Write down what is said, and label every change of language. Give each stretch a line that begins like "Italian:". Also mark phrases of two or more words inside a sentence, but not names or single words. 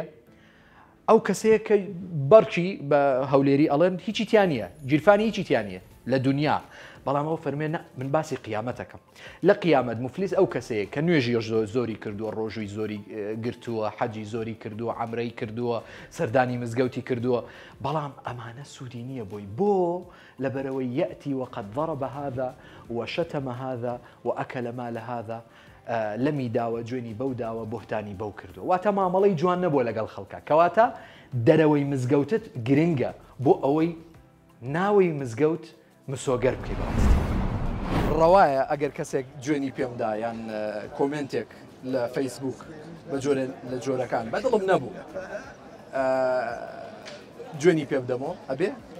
Central Kurdish: ئەو کەسەیە کە بەرچی بە هەولێری ئەڵێن هیچی تیان نیە گیرفانی هیچی تیان نیە لە دنیا بەڵام ئەو فەرمێ من باسی قیامەتەکەم لە قیامەت مفلیس ئەو کەسەیە کە نوێژی زۆری کردووە ڕۆژووی زۆری گرتووە حەجی زۆری کردووە عەمرەی کردووە سەردانی مزگەوتی کردووە بەڵام ئەمانە سوودی نییە بۆی بۆ لەبەرەوەی
Arabic: یەئتی وقد ضرب هذا وشتم هذا وأكل مال
Central Kurdish: هذا لەمی داوە جوێنی بەو داوە بۆهتانی بەو کردو واتە مامەڵەی جوان نەبووە لەگەڵ خەڵکە کەواتە دەرەوەی مزگەوتت گرنگە بۆ ئەوەی ناوی مزگەوت مسۆگەر بکەی بەڕاستی ڕەوایە ئەگەر کەسێک جوێنی پێمدا یان کۆمنتێک لە فەیسبوک لە جۆرەکان بەدڵم نەبوو جوێنی پێ بدەمەوە ئەبێ